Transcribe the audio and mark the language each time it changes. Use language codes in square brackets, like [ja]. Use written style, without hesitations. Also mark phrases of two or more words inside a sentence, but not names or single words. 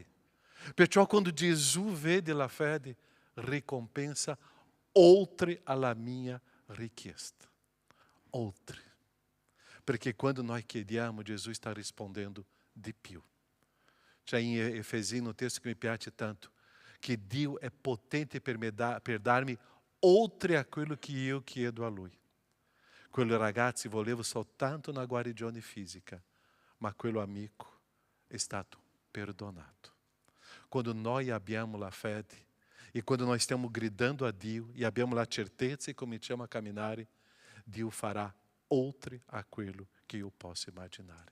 [it] Perciò quando Gesù vede la fede, ricompensa oltre alla minha richiesta. Oltre. Perché quando noi chiediamo, Gesù está rispondendo di più. C'è in Efesini [pt] um texto que [it] me piace tanto, que Dio è potente per darmi oltre [pt] aquilo que [it] io chiedo a Lui. Quello ragazzi voleva soltanto una guarigione fisica, ma quello amico è stato perdonato. Quando noi abbiamo la fede e quando nós stiamo gridando a Dio e abbiamo la certezza e cominciamo a camminare, Dio farà oltre a quello che io posso immaginare.